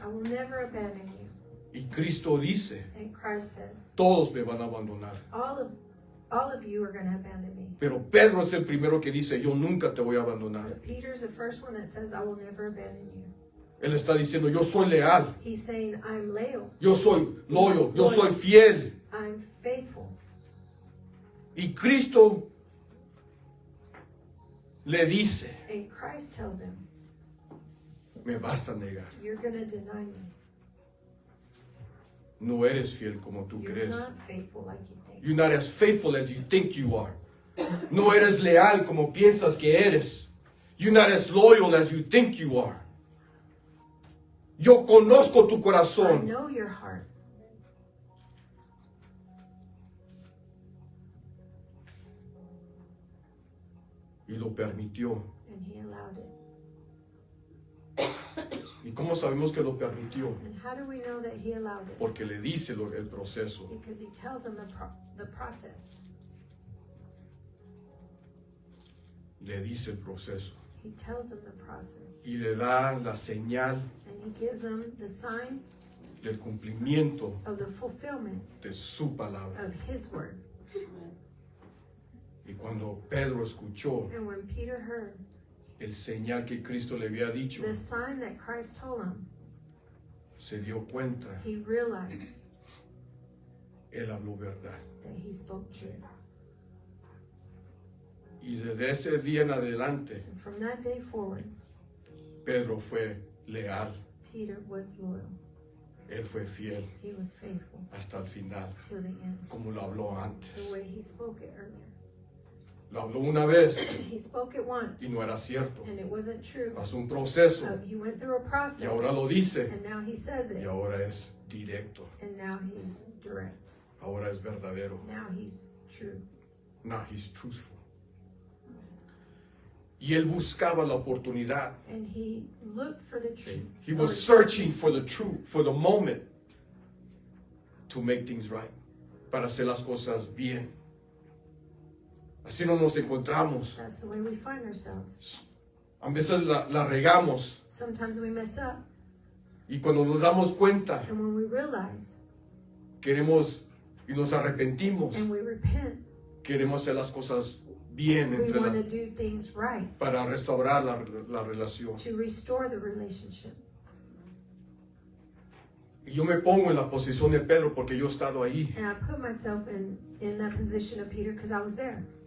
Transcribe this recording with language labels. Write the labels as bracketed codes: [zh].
[en] I will never abandon you. [es] Y Cristo dice, [en] And Christ says, [es] todos me van a abandonar. [en] all of you are going to abandon me. [es] Pero Pedro es el primero que dice, yo nunca te voy a abandonar. [en] But Peter's the first one that says, I will never abandon you. [es] Él está diciendo, yo soy leal, [en] He's saying, I'm loyal. [es] yo soy loyal, yo soy fiel. [en] I'm faithful. [es] Y Cristo le dice, [en] And Christ tells him, [es] me vas a negar. [en] you're going to deny me. [es] No eres fiel como tú [en] You're [es] crees. [en] not faithful like you think. You're not as faithful as you think you are. [es] No eres leal como piensas que eres. [en] You're not as loyal as you think you are. [es] Yo conozco tu [en] I [es] corazón. [en] know your heart. [es] Y lo permitió. [en] And he allowed it. [es] ¿Y cómo sabemos que lo permitió? [en] And how do we know that he allowed it? [es] Porque le dice el proceso. [en] Because he tells him the process. [es] Le dice el proceso. [en] He tells him the process. [es] Y le da la señal [en] And he gives him the sign [es] del cumplimiento [en] of the fulfillment [es] de su palabra. [en] of his word. [es] Y cuando Pedro escuchó [en] And when Peter heard [es] el señal que Cristo le había dicho, [en] the sign that Christ told him, [es] se dio cuenta, [en] he realized [es] él habló verdad. [en] that he spoke true. [es] Y desde ese día en adelante, [en] And from that day forward, [es] Pedro fue leal, [en] Peter was loyal. [es] él fue fiel [en] He was faithful [es] hasta el final, [en] till the end, [es] como lo habló antes. [en] the way he spoke it earlier. [es] Lo habló una vez [en] He spoke it once, [es] y no era cierto. [en] and it wasn't true. [es] Pasó un proceso [en] He went through a process, [es] y ahora lo dice [en] and now he says [es] y [en] it, [es] ahora es directo. [en] and now he's direct. [es] Ahora es verdadero. [en] Now he's true. Now he's truthful. [es] Y él buscaba la oportunidad. [en] And he looked for the truth. He was searching for the truth, for the moment to make things right, [es] para hacer las cosas bien. Así no nos encontramos. [en] That's the way we find ourselves. [es] A veces la regamos [en] Sometimes we mess up, [es] y cuando nos damos cuenta [en] and when we realize [es] queremos y nos arrepentimos, [en] and we repent, [es] queremos hacer las cosas bien [en] we [es] entre [en] want to [es] la- [en] do things right [es] para restaurar la relación. [en] to restore the relationship. [es] Y yo me pongo en la posición de Pedro porque yo he estado ahí. [en] And I put myself in that position of Peter because I was there.